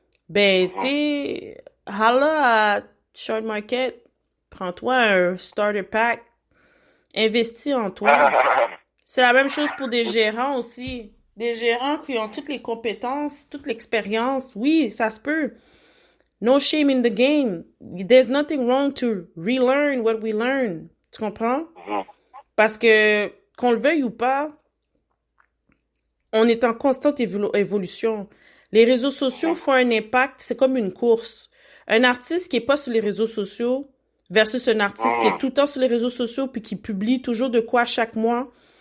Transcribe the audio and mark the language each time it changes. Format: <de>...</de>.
<fr>Ben, t'es, holla à Short Market, prends-toi un starter pack, investis en toi. C'est la même chose pour des gérants aussi. Des gérants qui ont toutes les compétences, toute l'expérience. Oui, ça se peut.</fr> <en>No shame in the game. There's nothing wrong to relearn what we learn.</en> <fr>Tu comprends? Parce que, qu'on le veuille ou pas, on est en constante évolution. Les réseaux sociaux font un impact, c'est comme une course. Un artiste qui est pas sur les réseaux sociaux versus un artiste qui est tout le temps sur les réseaux sociaux puis qui publie toujours de quoi chaque mois.</fr>